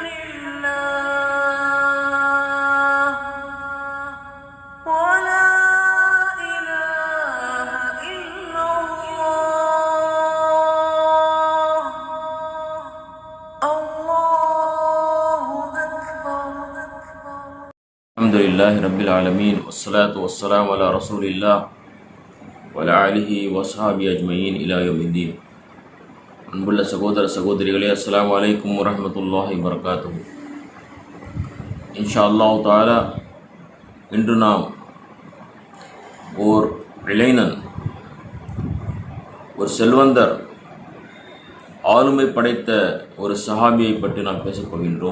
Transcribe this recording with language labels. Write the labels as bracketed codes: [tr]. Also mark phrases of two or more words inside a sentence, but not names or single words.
[ar] لله ولا إله إلا الله الله أكبر الحمد لله رب العالمين والصلاة والسلام على رسول الله وعلى آله وصحبه أجمعين إلى يوم الدين. [ta] அன்புள்ள சகோதர சகோதரிகளே, [ar] السلام عليكم ورحمة الله وبركاته. إن شاء الله تعالى [ta] இன்று நாம் ஓர் இளைஞன், ஒரு செல்வந்தர், ஆளுமை படைத்த ஒரு சஹாபியை பற்றி நாம் பேசப் போகின்றோம்.